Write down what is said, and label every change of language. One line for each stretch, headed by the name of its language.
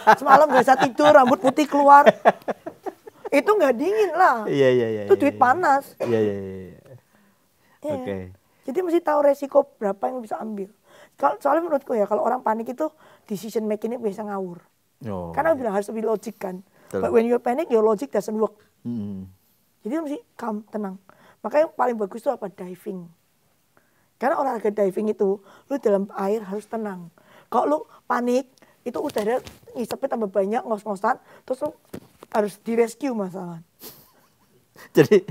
Indonesian: Semalam gak bisa tidur, rambut putih keluar. Itu nggak dingin lah. Iya. Itu duit panas. Iya. Oke. Jadi mesti tahu resiko berapa yang bisa ambil. Soalnya menurutku ya kalau orang panik itu decision making-nya biasa ngawur. Karena bilang harus lebih logik kan.
English: But when you panic, your logic doesn't work.
Indonesian: Jadi mesti calm, tenang. Makanya yang paling bagus itu apa? Diving. Karena olahraga diving itu, lu dalam air harus tenang. Kalau lu panik, itu udara ngisepnya tambah banyak, ngos-ngosan, terus lu harus direscue masalah. Jadi